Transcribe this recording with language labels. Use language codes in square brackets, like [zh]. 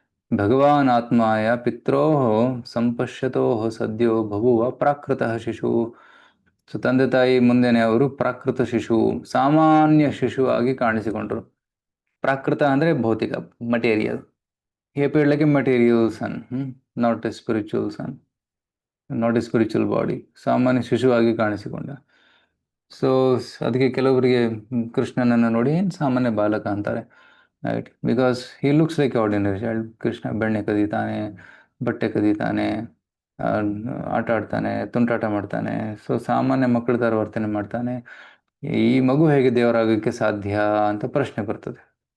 [sa] ಭಗವಾನ್ ಆತ್ಮಾಯ ಪಿತ್ರೋಃ ಸಂಪಶ್ಯತೋಃ ಸದ್ಯೋ ಬಭುವ ಪ್ರಾಕೃತಃ ಶಿಶು. [kn] So ತಂದೆ ತಾಯಿ ಮುಂದೆನೆ ಅವರು ಪ್ರಾಕೃತ ಶಿಶು, ಸಾಮಾನ್ಯ ಶಿಶು ಆಗಿ ಕಾಣಿಸಿಕೊಂಡ್ರು. ಪ್ರಾಕೃತ ಅಂದರೆ ಭೌತಿಕ, material. [en] He appeared like a material son, not a spiritual son, not a spiritual body. [kn] ಸಾಮಾನ್ಯ ಶಿಶುವಾಗಿ ಕಾಣಿಸಿಕೊಂಡ. ಸೊ ಅದಕ್ಕೆ ಕೆಲವರಿಗೆ ಕೃಷ್ಣನನ್ನು ನೋಡಿ ಏನು ಸಾಮಾನ್ಯ ಬಾಲಕ ಅಂತಾರೆ, right? [en] Because he looks like ordinary child. [kn] Krishna ಬೆಣ್ಣೆ ಕದೀತಾನೆ, ಬಟ್ಟೆ ಕದೀತಾನೆ, ಆಟ ಆಡ್ತಾನೆ, ತುಂಟಾಟ ಮಾಡ್ತಾನೆ. ಸೊ ಸಾಮಾನ್ಯ ಮಕ್ಕಳ ಥರ ವರ್ತನೆ ಮಾಡ್ತಾನೆ. ಈ ಮಗು ಹೇಗೆ ದೇವರಾಗೋಕ್ಕೆ ಸಾಧ್ಯ ಅಂತ ಪ್ರಶ್ನೆ ಬರ್ತದೆ.